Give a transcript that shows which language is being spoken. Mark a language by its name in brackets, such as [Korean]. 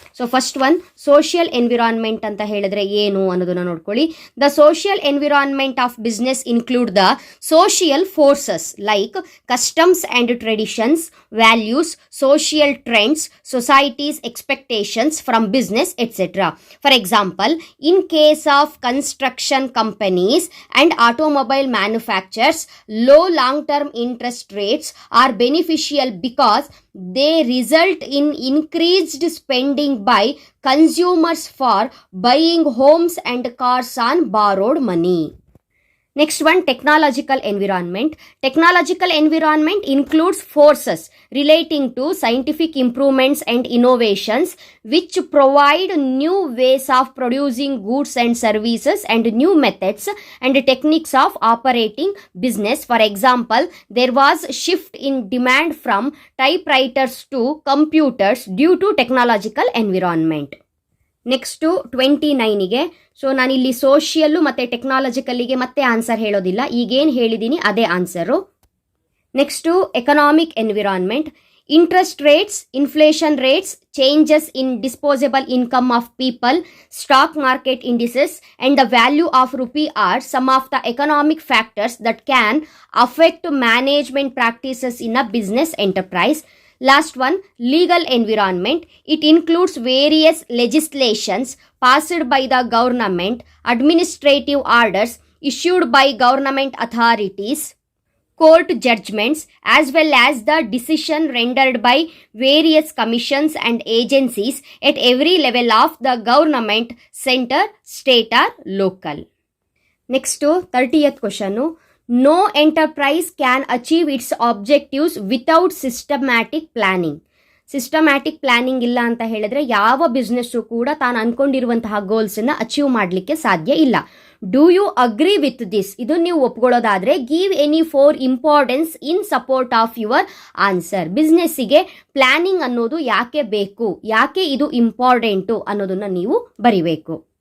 [English] so first one [Kannada] social environment ಅಂತ ಹೇಳಿದ್ರೆ ಏನು ಅನ್ನೋದನ್ನು ನೋಡ್ಕೊಳ್ಳಿ. [English] The social environment of business include the social forces like customs and traditions, values, social trends, societies expectations from business etcetera. For example, in case of construction companies and automobile manufacturers, low long-term interest rates are beneficial because they result in increased spending by consumers for buying homes and cars on borrowed money. Next one, technological environment. Technological environment includes forces relating to scientific improvements and innovations which provide new ways of producing goods and services and new methods and techniques of operating business. For example, there was shift in demand from typewriters to computers due to technological environment. [Kannada] Next 29ಗೆ so ನಾನಿಲ್ಲಿ social ಮತ್ತು ಟೆಕ್ನಾಲಜಿಕಲ್ಲಿಗೆ ಮತ್ತೆ answer ಹೇಳೋದಿಲ್ಲ, ಈಗೇನು ಹೇಳಿದ್ದೀನಿ ಅದೇ answer. [English] Next economic environment. Interest rates, inflation rates, changes in disposable income of people, stock market indices and the value of rupee are some of the economic factors that can affect management practices in a business enterprise. Last one, legal environment. It includes various legislations passed by the government, administrative orders issued by government authorities, court judgments, as well as the decision rendered by various commissions and agencies at every level of the government, center, state or local. Next, 30th question. No enterprise can achieve its objectives without systematic planning. [Kannada] Systematic planning ಇಲ್ಲ ಅಂತ ಹೇಳಿದ್ರೆ ಯಾವ business ಕೂಡ ತಾನು ಅಂದ್ಕೊಂಡಿರುವಂತಹ ಗೋಲ್ಸನ್ನು achieve ಮಾಡಲಿಕ್ಕೆ ಸಾಧ್ಯ ಇಲ್ಲ. [English] Do you agree with this? [Kannada] ಇದು ನೀವು ಒಪ್ಕೊಳ್ಳೋದಾದರೆ [English] Give any 4 importance in support of your answer. [Kannada] ಬಿಸ್ನೆಸ್ಸಿಗೆ planning ಅನ್ನೋದು ಯಾಕೆ ಬೇಕು, ಯಾಕೆ ಇದು ಇಂಪಾರ್ಟೆಂಟು ಅನ್ನೋದನ್ನು ನೀವು ಬರಿಬೇಕು.